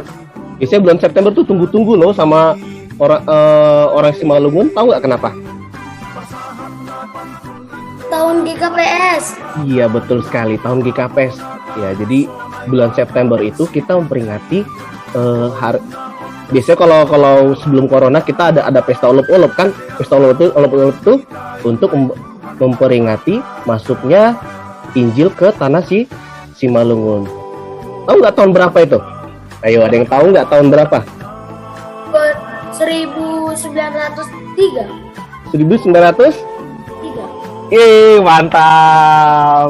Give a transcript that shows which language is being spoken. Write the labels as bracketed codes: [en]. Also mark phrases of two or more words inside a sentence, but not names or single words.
[id] Biasanya bulan September tuh tunggu-tunggu loh sama orang Simalungun. Tahu nggak kenapa? Tahun GKPS. Iya betul sekali, tahun GKPS. Ya jadi bulan September itu kita memperingati biasanya kalau sebelum corona kita ada pesta olop-olop kan. Pesta olop-olop itu untuk memperingati masuknya Injil ke tanah Simalungun. Tahu nggak tahun berapa itu? Ayo, ada yang tahu nggak tahun berapa? 1903. 1900? Mantap.